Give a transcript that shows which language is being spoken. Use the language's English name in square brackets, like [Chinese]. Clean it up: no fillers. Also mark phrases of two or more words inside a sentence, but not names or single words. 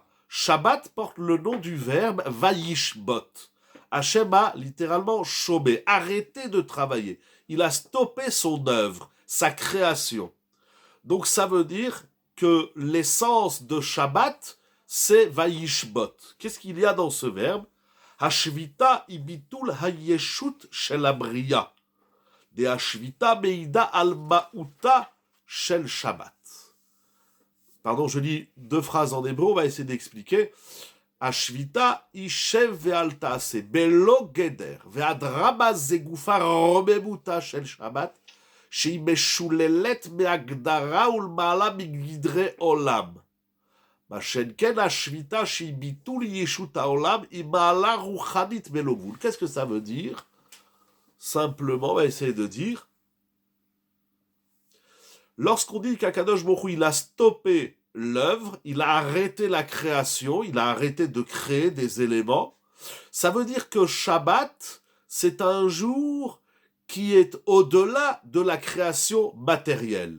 [French] Shabbat porte le nom du verbe Vayishbot. Hachem a littéralement chômé, arrêté de travailler. Il a stoppé son œuvre, sa création. Donc ça veut dire que l'essence de Shabbat, c'est Vayishbot. Qu'est-ce qu'il y a dans ce verbe? [Hebrew] השביתה היא ביטול הישות של הבריאה. דה השביתה מעידה על מעלתה של שבת. [French] Pardon, je lis deux phrases en hébreu, on va essayer d'expliquer. [Hebrew] השביתה ישב ואל תעשה בלא גדר והדרמה זגופה רוממותה של שבת שהיא משוללת מהגדרה ולמעלה מגדרי עולם. מה שאין כן השביתה שהיא ביטול ישות העולם היא מעלה רוחנית בלא גבול. [French] Qu'est-ce que ça veut dire? Simplement, on va essayer de dire, lorsqu'on dit qu' [Hebrew] הקדוש ברוך הוא, [French] il a stoppé l'œuvre, il a arrêté la création, il a arrêté de créer des éléments, ça veut dire que Shabbat, c'est un jour qui est au-delà de la création matérielle.